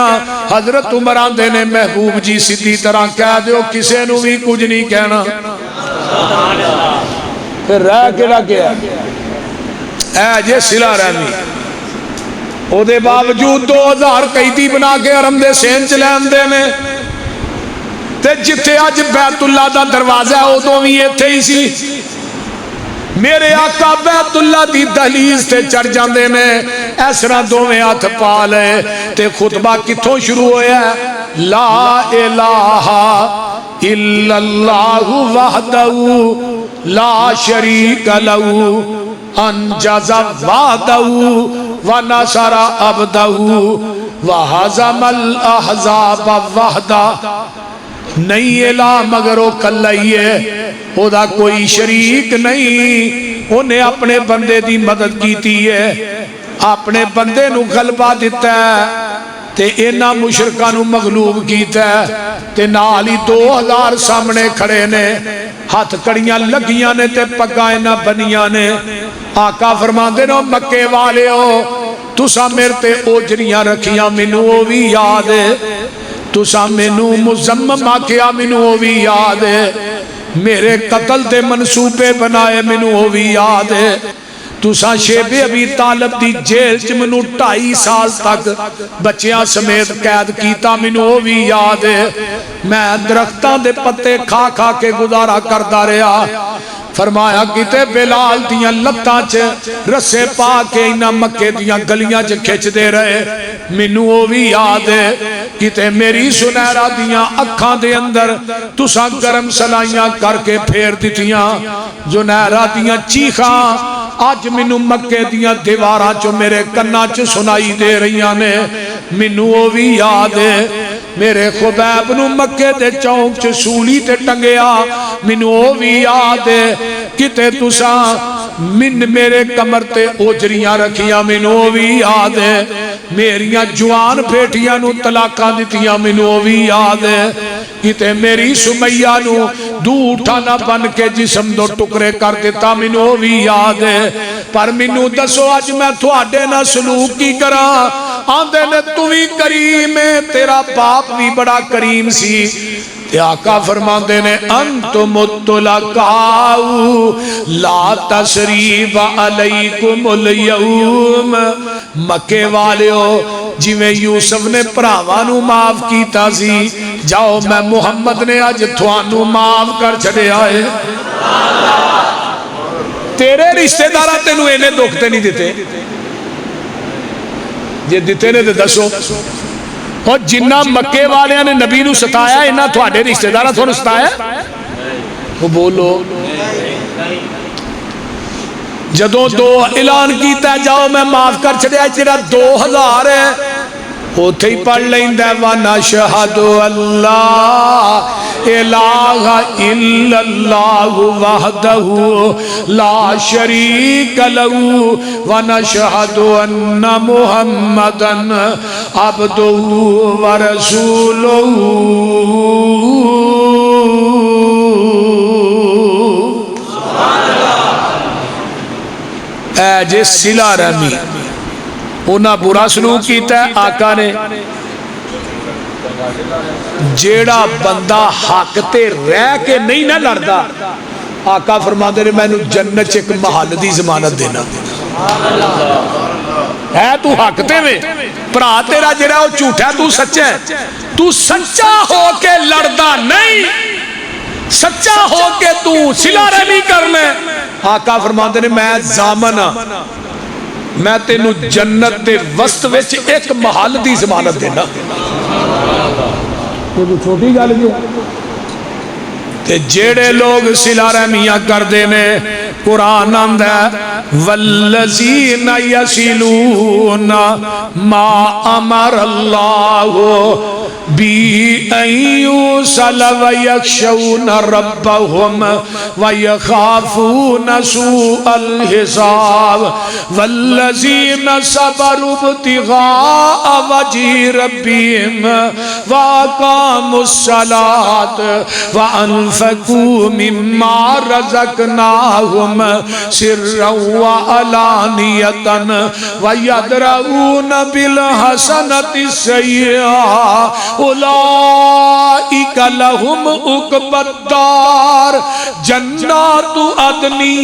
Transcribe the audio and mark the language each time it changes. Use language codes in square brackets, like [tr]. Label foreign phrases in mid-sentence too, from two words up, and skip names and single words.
[pa] حضرت عمر آندے نے محبوب جی سیدھی طرح کہہ دیو کسے نو بھی کچھ نہیں کہنا، پھر رہ کے رہ گیا اے جے صلہ رحمی۔ او دے باوجود 2000 قیدی بنا کے حرم دے سین چ لین دے نے، تے جتھے اج بیت اللہ دا دروازہ ہے ادوں وی ایتھے ہی سی۔ میرے آقا بیت اللہ دی دہلیز تے چڑھ جاندے نے، اس طرح دوویں ہاتھ پا لے تے خطبہ کتھوں شروع ہویا ہے؟ [ar] لا الہ الا اللہ وحدہ لا شریک لہ انجز وعدہ ونصر عبدہ وہزم الاحزاب وحدہ۔ [pa] نہیں الہ مگر وہ کلا ہی ہے، او دا کوئی شریک نہیں، انہیں اپنے بندے دی مدد کیتی ہے، اپنے بندے نو غلبہ دیتا ہے تے اینا مشرکاں نو مغلوب کیتا ہے، تے نالی 2000 سامنے کھڑے نے، ہاتھ کڑیاں لگیاں نے تے پگاں اینا بنیاں نے۔ آقا فرماندے نو مکے والے ہو تساں میرے تے اوجریاں رکھیاں مینوں او بھی یاد ہے، تساں مینوں مزمم آکھیا مینوں او بھی یاد ہے، میرے قتل دے منصوبے بنائے مینوں او بھی یاد ہے، تساں شیب ابی طالب دی جیل چ مینوں 2.5 سال تک بچیاں سمیت قید کیتا مینوں او بھی یاد ہے، میں درختاں دے پتے کھا کھا کے گزارا کردا رہیا۔ فرمایا کتے بلال دیاں لتاں چ رسے پا کے انہاں مکے دیاں گلیاں چ کھچ دے رہے مینوں او بھی یاد ہے، کتے میری سنہرا دیاں اکھاں دے اندر تساں گرم سلائیاں کر کے پھیر دتیاں، سنہرا دیاں چیخاں آج مینوں مکے دیاں دیواراں چو میرے کناں چ سنائی دے رہیاں نے، مینوں او بھی یاد ہے، میرے خبیب نو مکے دے چونک چ سولی تے ٹنگیا مینوں او بھی یاد ہے، کتے تساں میرے کمر تے اوجریاں رکھیاں مینوں او بھی یاد ہے، میریاں جوان بیٹیاں نو طلاقاں دتیاں مینوں او بھی یاد ہے، کتے میری سمیہ نو دو اٹھانا بن کے جسم دو ٹکرے کر دیتا مینوں او بھی یاد ہے، پر مینوں دسو اج میں تھوڑے نہ سلوک کی کراں؟ آندے نے تو بھی کریم ہے، تیرا باپ بھی بڑا کریم سی، تے آقا فرماندے نے [ar] انتم الطلقاء لا تسریب علیکم الیوم۔ [pa] مکے والیو جویں یوسف نے بھراواں نو معاف کیتا سی، جاؤ میں محمد نے اج تھانوں معاف کر چھڈیا ہے۔ تیرے رشتہ داراں تینوں اینے دکھ تے نہیں دیتے، جے دیتے نے تے دسو۔ اور جنہ مکے والیاں نے نبی نو ستایا انہاں تھوڑے رشتہ داراں تھانوں ستایا؟ وہ بولو۔ جدوں دو اعلان کیتا جاؤ میں معاف کر چھڈیا، تیرا 2000 ہے، اوتھے ہی پڑھ لیندا [ar] وَنَشْهَدُ اللَّهَ إِلَٰهَ إِلَّا اللَّهُ وَحْدَهُ لَا شَرِيكَ لَهُ وَنَشْهَدُ أَنَّ مُحَمَّدًا عَبْدُهُ وَرَسُولُهُ۔ [pa] اے جے صلہ رحمی انہاں برا سلوک کیتا ہے، آقا نے جیڑا بندہ حق تے رہ کے نہیں نہ لڑدا، آقا فرماندے نے مینوں جنت ایک محل دی ضمانت دینا ہے، تو حق تے میں بھرا تیرا جڑا وہ جھوٹا تو سچا ہے، تو سچا ہو کے لڑدا نہیں، سچا ہو کے تو صلہ رحمی کرنا۔ آقا فرماندے نے میں ضامن ہاں، میں تینوں جنت دے وسط وچ ایک محل دی ضمانت دینا۔ کوئی چھوٹی گل جی تے جیڑے لوگ صلہ رحمیاں کردے نے قرآن آندا [ar] والذین یصلون ما امر اللہ بی ان یوصل ویخشون ربهم ویخافون سوء الحساب والذین صبروا ابتغاء وجه ربهم واقاموا الصلاة وانفقوا مما رزقناهم سرا وعلانية ويدرؤون بالحسنة السيئة اولئک لهم عقبى الدار جنات عدن